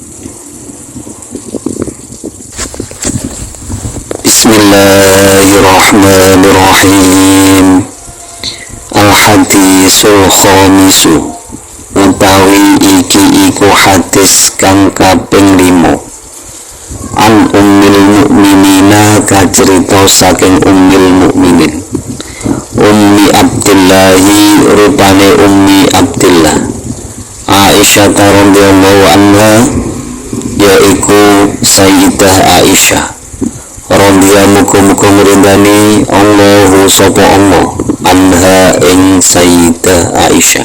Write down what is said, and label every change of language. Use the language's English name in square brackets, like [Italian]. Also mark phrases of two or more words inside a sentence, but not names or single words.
[Arabic] Bismillahirrahmanirrahim. Al-hadisul khamisu [Javanese] utawi iki iku hadis kang kaping 5 [Arabic] an ummil mu'minina [Javanese] kacerita saking [Arabic] ummil mu'minin ummi abdillahi [Javanese] rupane ummi abdillah Aisyah [Arabic] radhiyallahu anha [Javanese] yaiku Sayyidah Aisyah radhiyallahu muga-muga Allahu sapa Allah anha ing Sayyidah Aisyah.